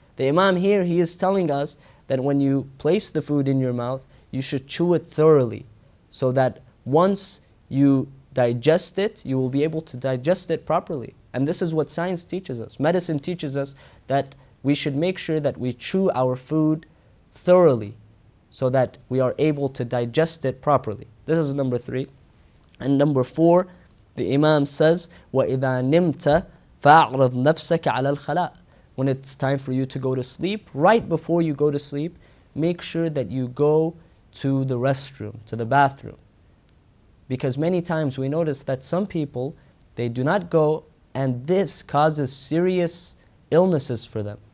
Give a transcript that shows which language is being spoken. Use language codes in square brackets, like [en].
[en] The Imam here, he is telling us that when you place the food in your mouth, you should chew it thoroughly, so that once you digest it, you will be able to digest it properly. And this is what science teaches us. Medicine teaches us that we should make sure that we chew our food thoroughly, so that we are able to digest it properly. This is number 3. And number 4, the Imam says, [ar] وَإِذَا نِمْتَ فَأَعْرَضْ نَفْسَكَ عَلَى الْخَلَاءِ. [en] When it's time for you to go to sleep, right before you go to sleep, make sure that you go to the restroom, to the bathroom. Because many times we notice that some people, they do not go, and this causes serious illnesses for them.